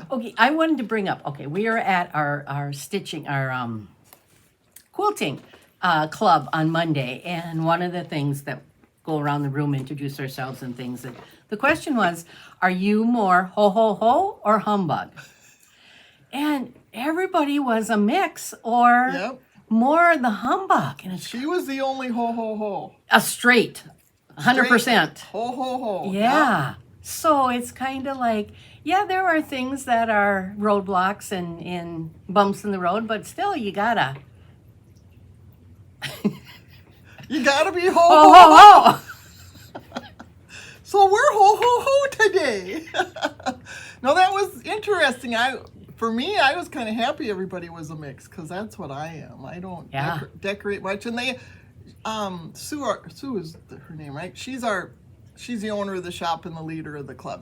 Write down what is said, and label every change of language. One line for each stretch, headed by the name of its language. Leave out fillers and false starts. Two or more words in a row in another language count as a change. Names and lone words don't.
English: Okay, I wanted to bring up, we are at our stitching, our quilting club on Monday, and one of the things that go around the room, introduce ourselves and things, and the question was, are you more ho-ho-ho or humbug? And everybody was a mix or more the humbug. And she was the only ho-ho-ho. A straight, 100%. Ho-ho-ho. Yeah. So it's kind of like, yeah, there are things that are roadblocks and bumps in the road, but still you gotta. You gotta be ho-ho-ho. So we're ho-ho-ho today. No, that was interesting. For me, I was kind of happy everybody was a mix because that's what I am. I don't decorate much. And they, Sue is her name, right? She's the owner of the shop and the leader of the club.